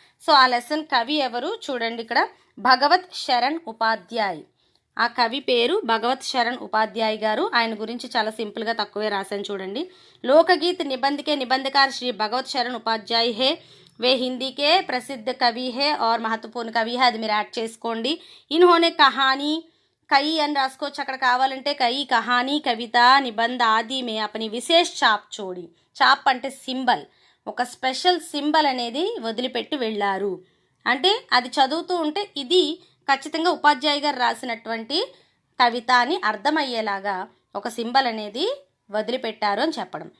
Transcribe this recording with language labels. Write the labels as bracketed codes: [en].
[te] So ఆ lesson కవి ఎవరు చూడండి ఇక్కడ, భగవత్ శరణ్ ఉపాధ్యాయ్. ఆ కవి పేరు భగవత్ శరణ్ ఉపాధ్యాయ్ గారు. ఆయన గురించి చాలా సింపుల్గా తక్కువే రాశాను చూడండి. [hi] లోకగీత్ నిబంధకే నిబంధकार श्री भगवत शरण उपाध्याय है. वे हिंदी के प्रसिद्ध कवि है और महत्वपूर्ण कवि है. [te] అది మీరు యాడ్ చేసుకోండి. [hi] ఇన్హోనే కహానీ, కయి [te] అని రాసుకోవచ్చు అక్కడ కావాలంటే. [hi] కయి, కహానీ, కవిత, నిబంధ ఆది మే అపని విశేష చాప్ చోడి. [te] చాప్ అంటే సింబల్, ఒక స్పెషల్ సింబల్ అనేది వదిలిపెట్టి వెళ్ళారు. అంటే అది చదువుతూ ఉంటే ఇది ఖచ్చితంగా ఉపాధ్యాయ గారు రాసినటువంటి కవిత అని అర్థమయ్యేలాగా ఒక సింబల్ అనేది వదిలిపెట్టారు అని చెప్పడం.